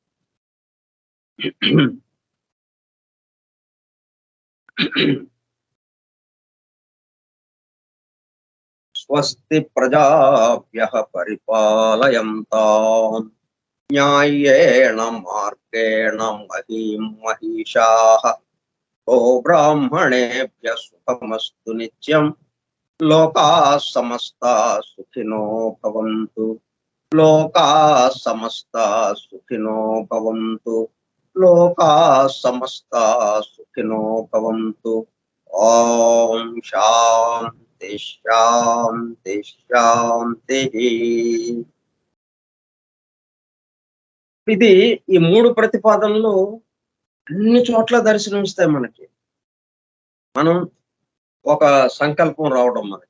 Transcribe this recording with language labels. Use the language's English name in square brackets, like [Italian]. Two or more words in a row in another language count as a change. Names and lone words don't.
[Sanskrit] స్వస్తి ప్రజాభ్యః పరిపాలయంతాం న్యాయేణ మార్గేణ మహీం మహిషాః ఓ బ్రాహ్మణేభ్యః సుఖమస్తు నిత్యం లోకాః సమస్తాః సుఖినో భవంతు లోకాః సమస్తాః సుఖినో భవంతు లోకాః సమస్తాః సుఖినో భవంతు. ఓం శాంతి శాంతి శాంతి. [Telugu] ఇది ఈ 3 ప్రతిపాదనలు అన్ని చోట్ల దర్శనమిస్తాయి మనకి. మనం ఒక సంకల్పం రావడం మనకి.